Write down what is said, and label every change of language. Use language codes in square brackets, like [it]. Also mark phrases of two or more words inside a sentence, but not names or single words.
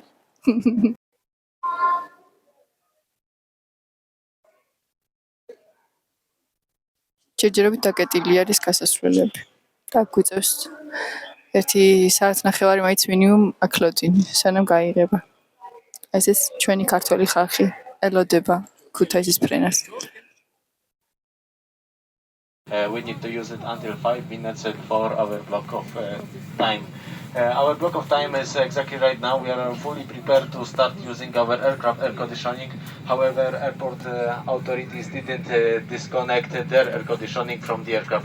[ka] ჯერჯერობით დაკეტილი არის გასასვლელები. და გვიწევს 1 საათნახევარი მაინც მინიმუმ აკლოდინი, სანამ გაიღება. ეს ჩვენი ქართველი ხალხი ელოდება ქუთაისის ფრენას. [en] We need to use it until 5 minutes for our block of time. Our block of time is exactly right now. We are fully prepared to start using our aircraft air conditioning. However, airport authorities didn't disconnect their air conditioning from the aircraft.